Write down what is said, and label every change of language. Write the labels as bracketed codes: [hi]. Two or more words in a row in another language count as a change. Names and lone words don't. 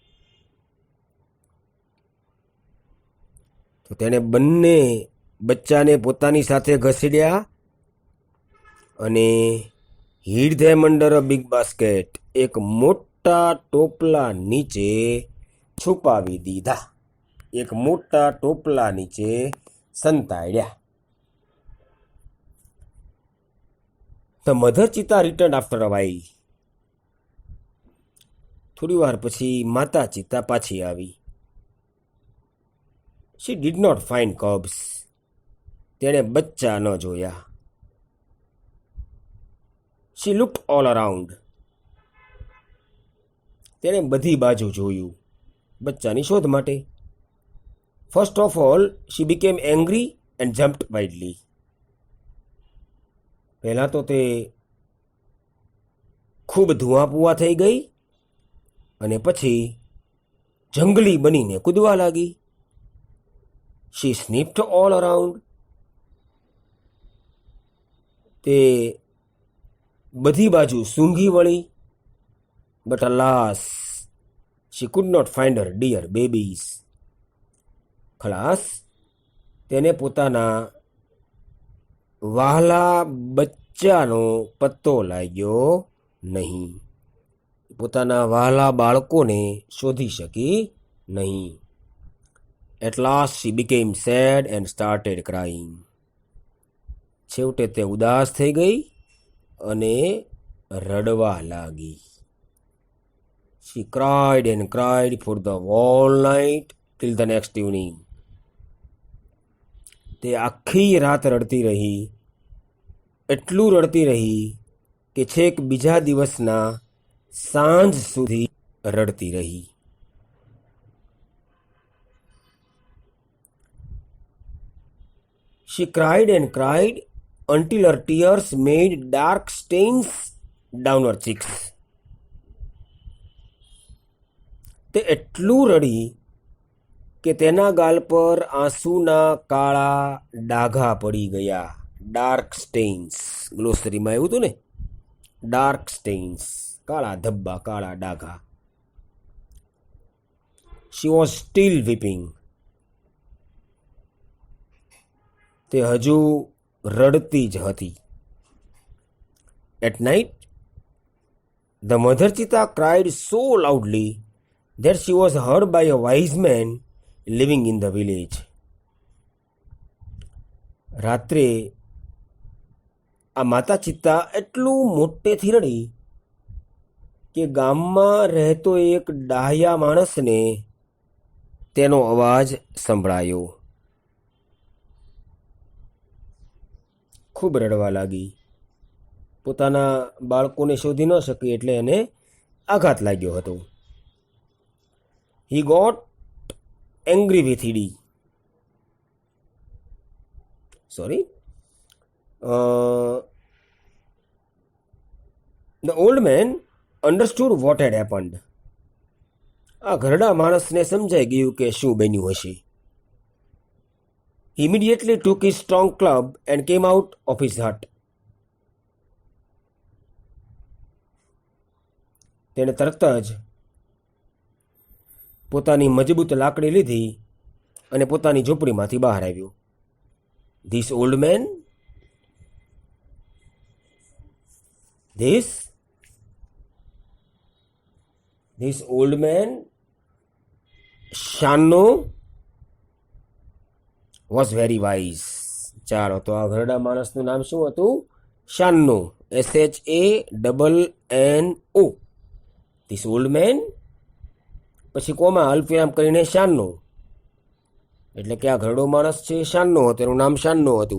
[gu] તો તેણે બંને બચ્ચાને પોતાની સાથે ઘસેડ્યા અને [en] hid them under a big basket, [gu] એક મોટા ટોપલા નીચે છુપાવી દીધા. એક મોટા ટોપલા નીચે સંતાડ્યા. [en] The mother cheetah returned after a while. [gu] થોડી વાર પછી માતા ચિત્તા પાછી આવી. [en] She did not find cubs. [gu] તેણે બચ્ચા ન જોયા. [en] She looked all around. [gu] તેણે બધી બાજુ જોયું બચ્ચાની શોધ માટે. [en] First of all, she became angry and jumped wildly. [gu] પહેલાં તો તે ખૂબ ધુઆપુઆ થઈ ગઈ અને પછી જંગલી બનીને કૂદવા લાગી. [en] She sniffed all around. [gu] તે બધી બાજુ સૂંઘી વળી. [en] But alas, she could not find her dear babies. [gu] ખલાસ, તેને પોતાના વહાલા બચ્ચાનો પત્તો લાગ્યો નહીં. પોતાના વહાલા બાળકોને શોધી શકી નહીં. [en] At last she became sad and started crying. [gu] છેવટે તે ઉદાસ થઈ ગઈ અને રડવા લાગી. [en] She cried and cried for the whole night till the next evening. [gu] તે આખી રાત રડતી રહી, એટલું રડતી રહી કે છેક બીજા દિવસના સાંજ સુધી રડતી રહી. [en] She cried and cried until her tears made dark stains down her cheeks. [gu] તે એટલું રડી કે તેના ગાલ પર આંસુના કાળા ડાઘા પડી ગયા. [en] dark stains, [gu] ગ્લોસરીમાં આવ્યું હતું ને, [en] dark stains, [gu] કાળા ધબ્બા, કાળા ડાઘા. [en] She was still weeping. [gu] તે હજુ રડતી જ હતી. [en] At night, the mother cheetah cried so loudly that she was heard by a wise man living in the village. [gu] રાત્રે આ માતા ચિત્તા એટલું મોટેથી રડી કે ગામમાં રહેતો એક ડાહ્યા માણસને તેનો અવાજ સંભળાયો. ખૂબ રડવા લાગી. પોતાના બાળકોને શોધી ન શકી એટલે એને આઘાત લાગ્યો હતો. [en] He got angry with Edie. The old man understood what had happened. [gu] આ ઘરડા માણસને સમજાઈ ગયું કે શું બન્યું હશે. [en] He immediately took his strong club and came out of his hut. [gu] તેણે તરત જ પોતાની મજબૂત લાકડી લીધી અને પોતાની ઝૂંપડીમાંથી બહાર આવ્યો. [en] This old man, this old man Shano was very wise. [gu] ચાલો, તો આ ઘરડા માણસનું નામ શું હતું? શાનો. SHANNO. [en] this old man, [gu] પછી કોમાં અલ્પવિરામ કરીને શાનો, એટલે કે આ ઘરડો માણસ છે શાનો હતો, એનું નામ શાનો હતું.